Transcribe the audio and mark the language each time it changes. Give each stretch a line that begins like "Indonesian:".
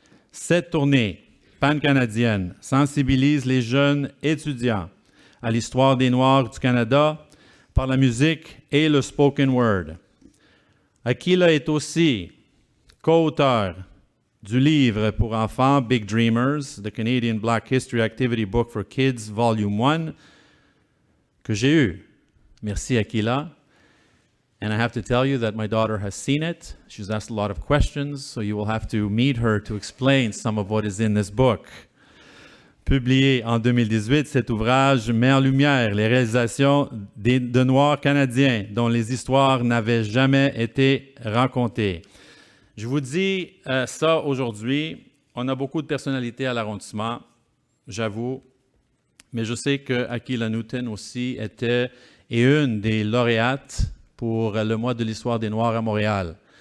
French: Cette tournée pan-canadienne sensibilise les jeunes étudiants à l'histoire des Noirs du Canada par la musique et le spoken word. Akilah est aussi co-auteur du livre pour enfants Big Dreamers, The Canadian Black History Activity Book for Kids, Volume 1, que j'ai eu. Merci Akilah.
English: And I have to tell you that my daughter has seen it. She's asked a lot of questions, so you will have to meet her to explain some of what is in this book.
French: Publié en 2018, cet ouvrage met en lumière les réalisations de Noirs canadiens dont les histoires n'avaient jamais été racontées. Je vous dis ça aujourd'hui. On a beaucoup de personnalités à l'arrondissement, j'avoue, mais je sais que Akilah Newton aussi était une des lauréates pour le mois de l'histoire des Noirs à Montréal.